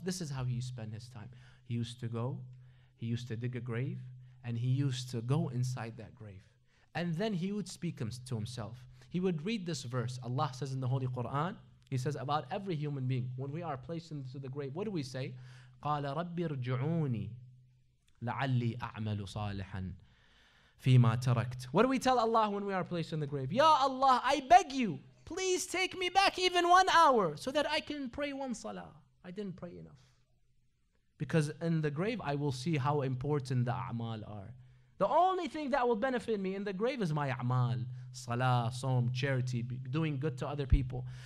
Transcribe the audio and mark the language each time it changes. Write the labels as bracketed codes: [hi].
[en] This is how he spent his time. He used to go, he used to dig a grave, and he used to go inside that grave. And then he would speak to himself. He would read this verse. Allah says in the Holy Quran, He says about every human being, when we are placed into the grave, what do we say? [ar] قال رب ارجعوني لعلي أعمل صالحا فيما تركت. [en] What do we tell Allah when we are placed in the grave? Ya Allah, I beg you, please take me back even 1 hour so that I can pray one salah. I didn't pray enough. Because in the grave I will see how important the a'mal are. The only thing that will benefit me in the grave is my a'mal. Salah, som, charity, doing good to other people.